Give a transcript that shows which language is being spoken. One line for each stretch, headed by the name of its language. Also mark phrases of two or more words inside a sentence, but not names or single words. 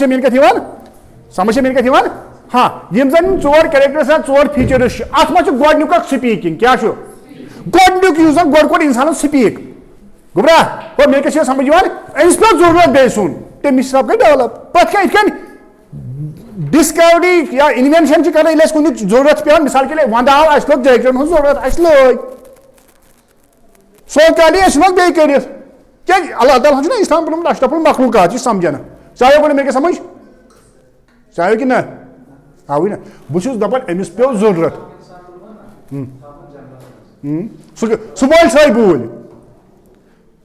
Kashmiri: میٲنۍ کتھ یِوان سمجھ میٲنۍ کتھ یِوان ہاں یِم زن 4 کیریکٹٲرٕس آسان 4 فیٖچٲرٕس چھِ اتھ منٛز چھُ گۄڈنیُک اکھ سپیٖکِنٛگ کیٛاہ چھُ گۄڈنیُک یُس زن گۄڈٕ کوٚر انسانس سپیٖک گوٚبرا گوٚو میٲنۍ کتھ چھِ سمجھ یِوان أمِس پیوٚو ضروٗرت بیٚیہِ سُنٛد تمہِ حساب گٔے ڈیولپ پتہٕ کیٛاہ یِتھ کٔنۍ ڈسکوری یا انوینشن چھِ کران ییٚلہِ اَسہِ کُنیُک ضروٗرت چھِ پیوان
Urdu: مثال کے لیے
Kashmiri: ونٛدٕ آو اَسہِ لوٚگ جیکٹن ہٕنٛز ضروٗرت اَسہِ لٲج سوچالی أسۍ ژھٕنوکھ بیٚیہِ کٔرِتھ کیٛازِ اللہ تعالیٰ ہن چھُنہ اسلام پوٚرمُت اشرف المخلوقات یہِ سمجھن ژایو گۄڈٕ مےٚ کیٛاہ سمجھ ژایو کِنہٕ نہ آوٕے نہ بہٕ چھُس دپان أمِس پیوٚو ضروٗرت سُہ بولہِ سۄے بوٗلۍ یہِ